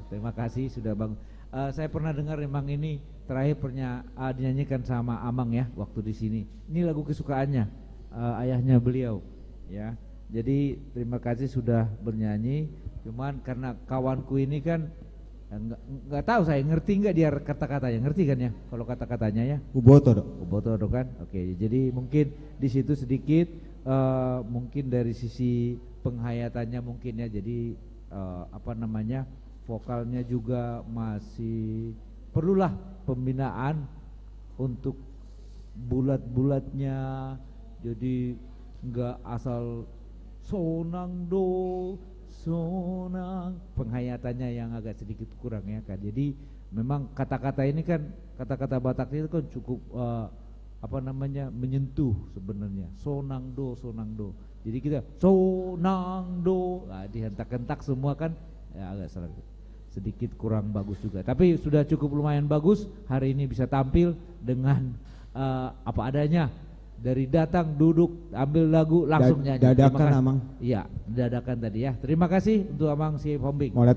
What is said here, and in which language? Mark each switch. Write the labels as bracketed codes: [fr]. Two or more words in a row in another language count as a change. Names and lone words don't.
[id] Terima kasih sudah bang. Saya pernah dengar emang ini terakhir pernah dinyanyikan sama Amang ya waktu di sini. Ini lagu kesukaannya ayahnya beliau. Ya. Jadi terima kasih sudah bernyanyi. Cuman karena kawanku ini kan nggak tahu saya ngerti nggak dia kata-katanya, ngerti kan ya kalau kata-katanya ya? [bbc] Uboto dok. Uboto dok kan. [id] Oke, jadi mungkin di situ sedikit mungkin dari sisi penghayatannya mungkin ya. Jadi apa namanya vokalnya juga masih perlulah pembinaan untuk bulat-bulatnya. Jadi nggak asal [bbc] sonang do sonang, [id] penghayatannya yang agak sedikit kurang ya kan. Jadi memang kata-kata ini kan kata-kata Batak itu kan cukup apa namanya menyentuh sebenarnya. [bbc] Sonang do. [id] Jadi kita [bbc] sonang do, [id] nah, dihentak-hentak semua kan ya agak sedikit kurang bagus juga. Tapi sudah cukup lumayan bagus hari ini bisa tampil dengan apa adanya. Dari datang, duduk, ambil lagu, langsung nyanyi. Dadakan Amang. Iya, dadakan tadi ya. Terima kasih untuk Amang si Hombing.